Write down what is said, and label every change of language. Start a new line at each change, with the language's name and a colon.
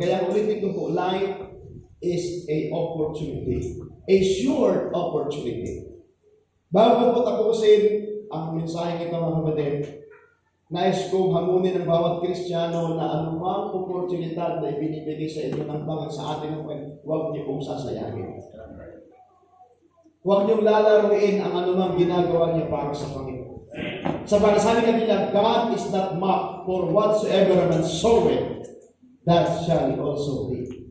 Filipino: Kaya ulitin ko po,
English: life is a opportunity. A sure opportunity.
Filipino: Bago po tapusin ang mensahe ito, mga kapatid, nais kong hamunin ng bawat Kristiyano na anumang oportunidad na ibinibigay sa inyo ng Panginoon sa atin ng Panginoon, huwag niyo pong sasayangin. Huwag niyong lalaruin ang anumang ginagawa niyo para sa Panginoon. Sa sabi kanila,
English: God is not mocked, for whatsoever a man soweth, that shall also reap.